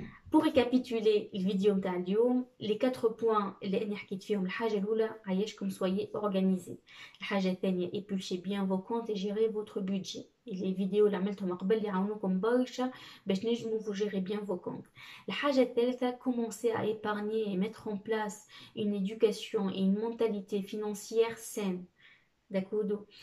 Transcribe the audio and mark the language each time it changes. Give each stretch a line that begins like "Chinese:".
French: Pour récapituler
Arabic: الفيديو نتاع اليوم les 4 points اللي أنا حكيت فيهم الحاجة الأولى عايشكم
French: soyez organisés.
Arabic: الحاجة الثانية
French: épluchez bien vos comptes et gérez votre budget.
Arabic: les فيديو اللي عملتهم قبل يعاونوكم برشا باش نجموا
French: vous gérez bien vos comptes.
Arabic: الحاجة الثالثة
French: commencez à épargner et mettre en place une éducation et une mentalité financière saine. D'accord.